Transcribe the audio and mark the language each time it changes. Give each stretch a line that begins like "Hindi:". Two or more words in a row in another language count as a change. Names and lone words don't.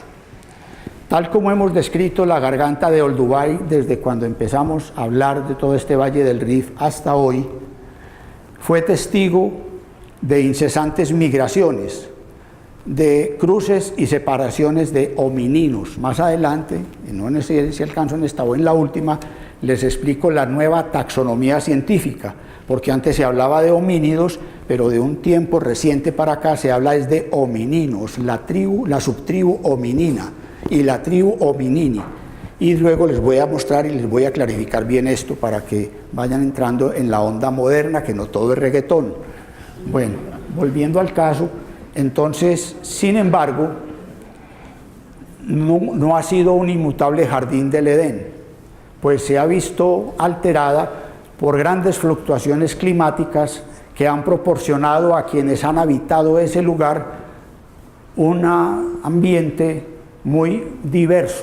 Spanish: Tal como hemos descrito la garganta de Olduvai desde cuando empezamos a hablar de todo este valle del Rif hasta hoy, fue testigo de incesantes migraciones, de cruces y separaciones de homininos. Más adelante, no sé si alcanzo en esta o en la última, les explico la nueva taxonomía científica, porque antes se hablaba de homínidos, pero de un tiempo reciente para acá se habla es de homininos, la subtribu hominina y la tribu hominini. Y luego les voy a mostrar y les voy a clarificar bien esto para que vayan entrando en la onda moderna, que no todo es reggaetón. Bueno, volviendo al caso, entonces, sin embargo, no ha sido un inmutable jardín del Edén, pues se ha visto alterada por grandes fluctuaciones climáticas que han proporcionado a quienes han habitado ese lugar un ambiente muy diverso.